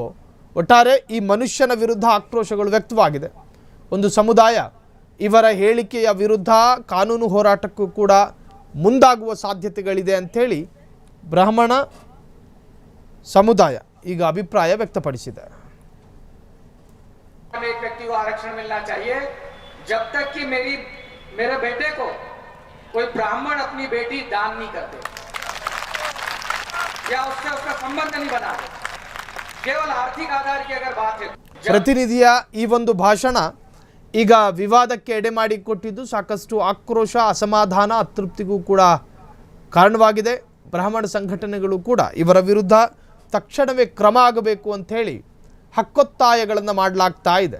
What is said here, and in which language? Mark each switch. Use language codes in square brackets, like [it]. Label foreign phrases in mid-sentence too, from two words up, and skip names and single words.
[kn] ಒಟ್ಟಾರೆ ಈ ಮನುಷ್ಯನ ವಿರುದ್ಧ ಆಕ್ರೋಶಗಳು ವ್ಯಕ್ತವಾಗಿದೆ. ಒಂದು ಸಮುದಾಯ ಇವರ ಹೇಳಿಕೆಯ ವಿರುದ್ಧ ಕಾನೂನು ಹೋರಾಟಕ್ಕೂ ಕೂಡ ಮುಂದಾಗುವ ಸಾಧ್ಯತೆಗಳಿದೆ ಅಂಥೇಳಿ ಬ್ರಾಹ್ಮಣ ಸಮುದಾಯ ಈಗ ಅಭಿಪ್ರಾಯ ವ್ಯಕ್ತಪಡಿಸಿದೆ. [hi] एक व्यक्ति को आरक्षण मिलना चाहिए जब तक कि मेरे बेटे को कोई ब्राह्मण अपनी बेटी दान नहीं करते या उससे उसका संबंध नहीं बना, केवल आर्थिक आधार की अगर बात है. [kn] ಪ್ರತಿನಿಧಿಯ ಈ ಒಂದು ಭಾಷಣ ಈಗ ವಿವಾದಕ್ಕೆ ಎಡೆ ಮಾಡಿಕೊಟ್ಟಿದ್ದು ಸಾಕಷ್ಟು ಆಕ್ರೋಶ, ಅಸಮಾಧಾನ, ಅತೃಪ್ತಿಗೂ ಕೂಡ ಕಾರಣವಾಗಿದೆ. ಬ್ರಾಹ್ಮಣ ಸಂಘಟನೆಗಳು ಕೂಡ ಇವರ ವಿರುದ್ಧ ತಕ್ಷಣವೇ ಕ್ರಮ ಆಗಬೇಕು ಅಂಥೇಳಿ ಹಕ್ಕೊತ್ತಾಯಗಳನ್ನು ಮಾಡಲಾಗ್ತಾ ಇದೆ.